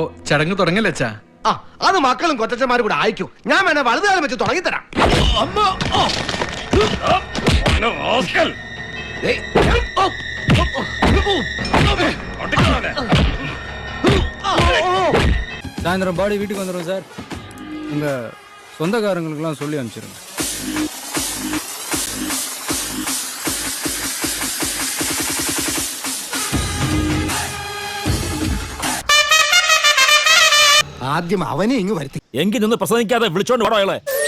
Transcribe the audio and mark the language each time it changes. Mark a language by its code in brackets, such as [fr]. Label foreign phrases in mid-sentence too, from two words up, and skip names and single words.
[ml] ചടങ്ങ് തുടങ്ങല്ലേ അച്ഛാ? ആ അത് മക്കളും കൊച്ചന്മാരും കൂടെ അയക്കൂ. ഞാൻ വേണേ വലതുകാലം വെച്ച് തുടങ്ങിത്തരാം. [ta] சாயந்தரம் பாடி வீட்டுக்கு வந்துடும் சார். உங்கள் சொந்தக்காரங்களுக்கெல்லாம் சொல்லி அனுப்பிச்சிருங்க. [ml] ആദ്യം അവനെ ഇങ്ങ് വരുത്തി. എങ്കിൽ നിന്ന് പ്രസംഗിക്കാതെ വിളിച്ചോണ്ട് വേണോ അയാളെ?